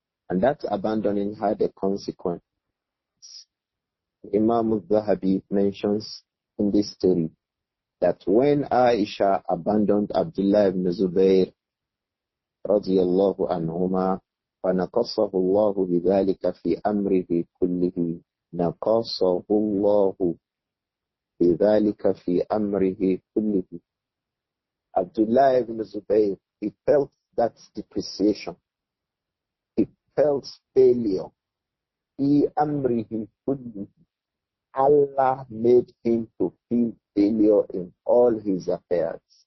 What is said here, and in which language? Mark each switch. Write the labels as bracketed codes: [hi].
[en] And that abandoning had a consequence. Imām Adh-Dhahabi mentions in this story that when Āishah abandoned Abdullah ibn Zubayr radiyallahu anhuma, [ar] فنقصه الله بذلك في أمره كله. نقصه الله بذلك في أمره كله. [en] Abdullah ibn Zubayr, he felt that depreciation. He felt failure. [ar] في أمره كله. [en] Allah made him to feel failure in all his affairs.